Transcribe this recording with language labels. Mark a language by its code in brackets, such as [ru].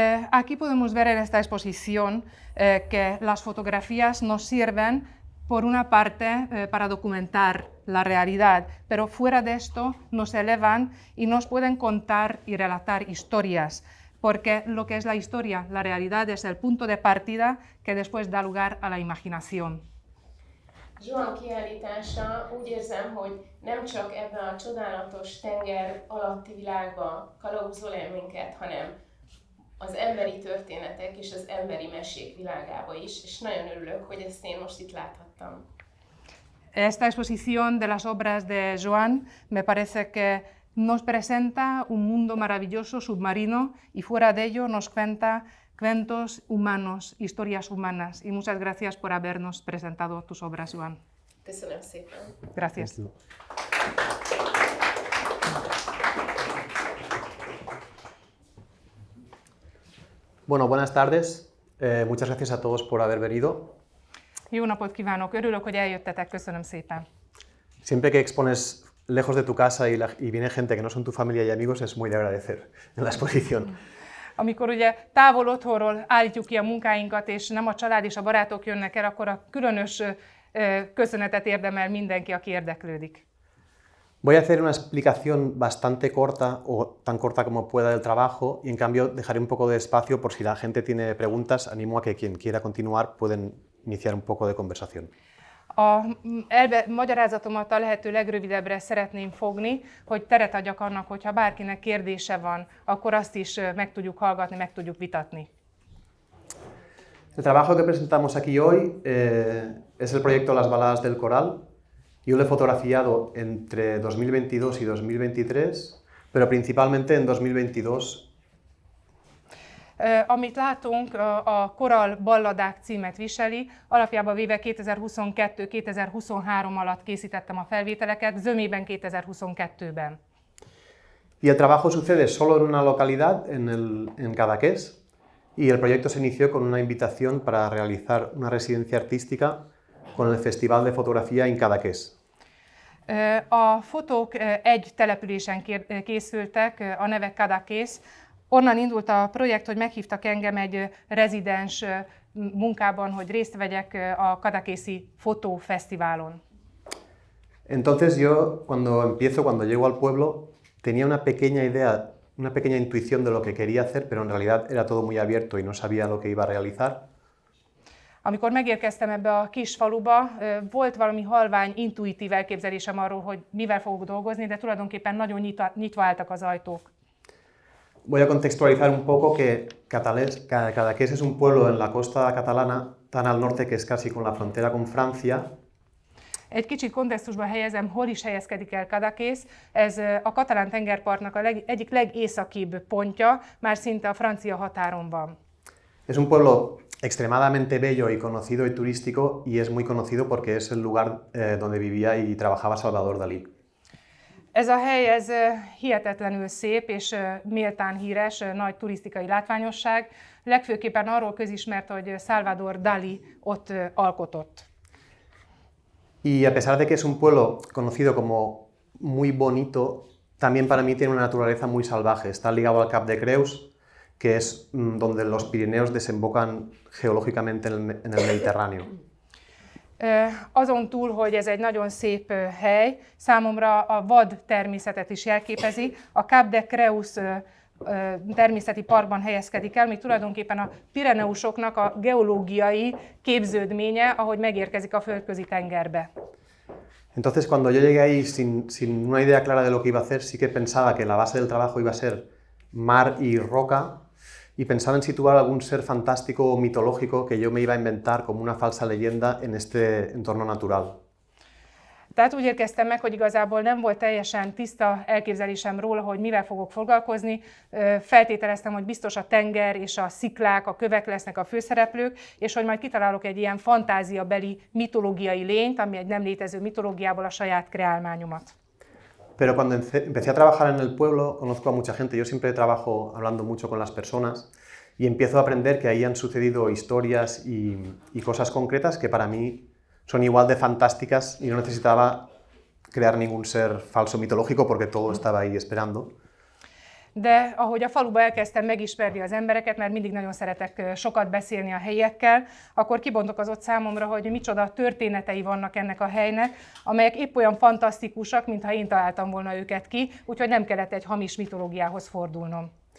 [es] Aquí podemos ver en esta exposición que las fotografías nos sirven, por una parte, para documentar la realidad, pero fuera de esto nos elevan y nos pueden contar y relatar historias, porque lo que es la historia, la realidad, es el punto de partida que después da lugar a la imaginación. [hu] Joan kiállítása úgy érzem, hogy nem csak ebben a csodálatos tenger alatti világba kalauzol el minket, hanem az emberi történetek és az emberi mesék világába is, és nagyon örülök, hogy ezt én most itt láthattam. [es] Esta exposición de las obras de Joan me parece que nos presenta un mundo maravilloso, submarino, y fuera de ello nos cuenta cuentos humanos, historias humanas. Y muchas gracias por habernos presentado tus obras, Joan. [hu] Köszönöm szépen. [es] Gracias. Bueno, buenas tardes. Muchas gracias a todos por haber venido. [hu] Jó napot kívánok! Örülök, hogy eljöttetek. Köszönöm szépen. [es] Siempre que expones lejos de tu casa y viene gente que no son tu familia y amigos, es muy de agradecer en la exposición. [hu] Amikor ugye távol otthonról állítjuk ki a munkáinkat, és nem a család és a barátok jönnek el, akkor a különös köszönetet érdemel mindenki, aki érdeklődik. [es] Voy a hacer una explicación bastante corta, o tan corta como pueda, del trabajo, y en cambio dejaré un poco de espacio por si la gente tiene preguntas. Animo a que quien quiera continuar pueden iniciar un poco de conversación. [hu] A magyarázatomat a lehető legrövidebbre szeretném fogni, hogy teret adjak annak, hogyha bárkinek kérdése van, akkor azt is meg tudjuk hallgatni, meg tudjuk vitatni. [es] El trabajo que presentamos aquí hoy es el proyecto Las Baladas del Coral. Yo lo he fotografiado entre 2022 y 2023, pero principalmente en 2022. [hu] Amit látunk, a Koral balladák címet viseli, alapjában véve 2022-2023 alatt készítettem a felvételeket, zömében 2022-ben. [es] Y el trabajo sucede solo en una localidad, en Cadaqués, y el proyecto se inició con una invitación para realizar una residencia artística con el Festival de Fotografía en Cadaqués. [hu] A fotók egy településen készültek, a neve Cadaqués. Onnan indult a projekt, hogy meghívtak engem egy rezidens munkában, hogy részt vegyek a Cadaquészi fotófesztiválon. [es] Entonces yo, cuando llego al pueblo, tenía una pequeña idea, una pequeña intuición de lo que quería hacer, pero en realidad era todo muy abierto y no sabía lo que iba a realizar. [hu] Amikor megérkeztem ebbe a kis faluba, volt valami halvány, intuitív elképzelésem arról, hogy mivel fogok dolgozni, de tulajdonképpen nagyon nyitva álltak az ajtók. [es] Voy a contextualizar un poco que Cadaqués es un pueblo en la costa catalana, tan al norte que es casi con la frontera con Francia. [hu] Egy kicsit kontextusba helyezem, hol is helyezkedik el Cadaqués. Ez a katalán tengerpartnak egyik legészakibb pontja, már szinte a francia határon van. [es] Es un pueblo extremadamente bello y conocido y turístico, y es muy conocido porque es el lugar donde vivía y trabajaba Salvador Dalí. [hu] Ez a hely, ez hihetetlenül szép és méltán híres, nagy turisztikai látványosság, legfőképpen arról közismert, hogy Salvador Dalí ott alkotott. [es] Y a pesar de que es un pueblo conocido como muy bonito, también para mí tiene una naturaleza muy salvaje. Está ligado al Cap de Creus, que es donde los Pirineos desembocan geológicamente en el Mediterráneo. [hu] Azon túl, hogy ez egy nagyon szép hely, számomra a vad természetet is jelképezi. A Cap de Creus természeti parkban helyezkedik el, ami tulajdonképpen a Pireneusoknak a geológiai képződménye, ahogy megérkezik a földközi tengerbe. [es] Entonces, cuando yo llegué ahí sin una idea clara de lo que iba a hacer, sí que pensaba que la base del trabajo iba a ser mar y roca, y pensaba en situar algún ser fantástico o mitológico que yo me iba a inventar como una falsa leyenda en este entorno natural. [hu] Tehát úgy érkeztem meg, hogy igazából nem volt teljesen tiszta elképzelésem róla, hogy mivel fogok foglalkozni. Feltételeztem, hogy biztos a tenger és a sziklák, a kövek lesznek a főszereplők, és hogy majd kitalálok egy ilyen fantáziabeli mitológiai lényt, ami egy nem létező mitológiából a saját kreálmányomat. [es] Pero cuando empecé a trabajar en el pueblo, conozco a mucha gente. Yo siempre trabajo hablando mucho con las personas y empiezo a aprender que ahí han sucedido historias y cosas concretas que para mí son igual de fantásticas y no necesitaba crear ningún ser falso mitológico porque todo estaba ahí esperando. [hu] De ahogy a faluba elkezdtem megismerni az embereket, mert mindig nagyon szeretek sokat beszélni a helyiekkel, akkor kibontakozott számomra, hogy micsoda történetei vannak ennek a helynek, amelyek épp olyan fantasztikusak, mintha én találtam volna őket ki, úgyhogy nem kellett egy hamis mitológiához fordulnom.